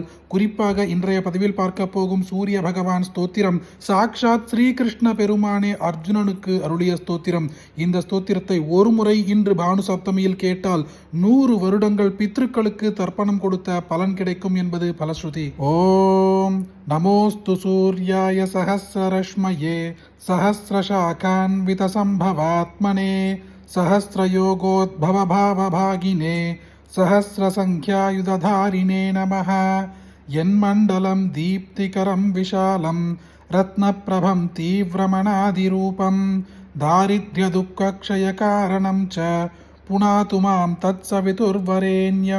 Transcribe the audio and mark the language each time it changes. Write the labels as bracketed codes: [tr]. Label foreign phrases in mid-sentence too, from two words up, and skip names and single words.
[ta] குறிப்பாக இன்றைய பதிவில் பார்க்க போகும் சூரிய பகவான் ஸ்தோத்திரம் சாக்ஷாத் ஸ்ரீகிருஷ்ண பெருமானே அர்ஜுனனுக்கு அருளிய ஸ்தோத்திரம். இந்த ஸ்தோத்திரத்தை ஒரு முறை இன்று பானு சப்தமியில் கேட்டால் 100 வருடங்கள் பித்ருக்களுக்கு தர்ப்பணம் கொடுத்த பலன் கிடைக்கும் என்பது பலஸ்ருதி. [sa] ओं नमोऽस्तु सूर्याय सहस्ररश्मये सहस्रशाखान्वितसम्भवात्मने सहस्रयोगोद्भवभावभागिने सहस्रसङ्ख्यायुधधारिणे नमः। यन्मण्डलं दीप्तिकरं विशालं रत्नप्रभं तीव्रमणादिरूपं दारिद्र्यदुःखक्षयकारणं च पुनातु मां तत्सवितुर्वरेण्यं।